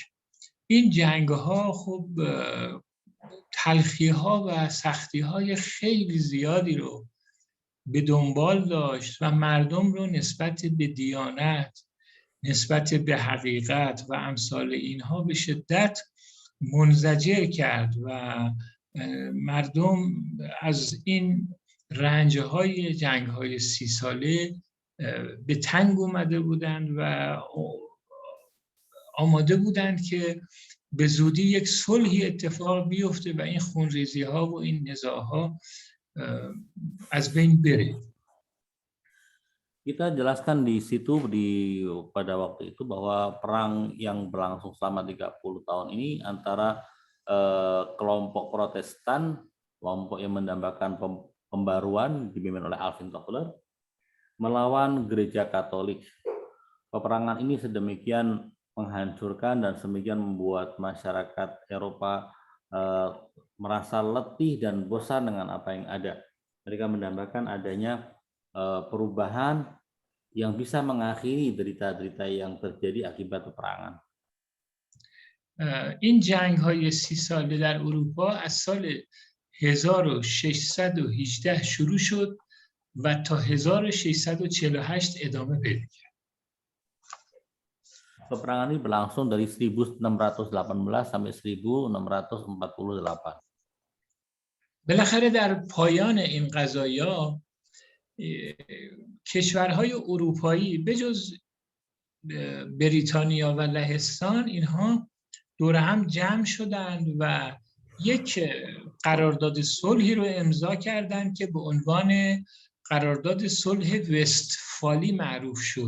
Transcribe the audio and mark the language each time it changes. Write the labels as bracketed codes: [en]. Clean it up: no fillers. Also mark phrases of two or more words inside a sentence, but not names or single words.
[fa] این جنگ‌ها خب تلخی‌ها و سختی‌های خیلی زیادی رو به دنبال داشت و مردم رو نسبت به دیانت، نسبت به حقیقت و امثال اینها به شدت منزجر کرد و مردم از این رنج‌های جنگ‌های 30 ساله به تنگ اومده بودند و آماده بودند که به زودی یک صلحی اتفاق بیفته و این خونریزی‌ها و این نزاع‌ها از بین بره. [id] Kita jelaskan di situ pada waktu itu bahwa perang yang berlangsung selama 30 tahun ini antara kelompok Protestan, kelompok yang mendambakan pembaruan dipimpin oleh Alvin Toffler, melawan gereja Katolik. Peperangan ini sedemikian menghancurkan dan sedemikian membuat masyarakat Eropa merasa letih dan bosan dengan apa yang ada. Mereka mendambakan adanya perubahan yang bisa mengakhiri derita-derita yang terjadi akibat peperangan. [fa] این جنگ های 30 ساله در اروپا از سال 1618 شروع شد و تا 1648 ادامه پیدا کرد. [id] Peperangan ini berlangsung dari 1618 sampai 1648. [fa] بالاخره در پایان این قضایا کشورهای اروپایی به جز بریتانیا و لهستان اینها دور هم جمع شدند و یک قرارداد صلحی رو امضا کردند که به عنوان قرارداد صلح وستفالی معروف شد.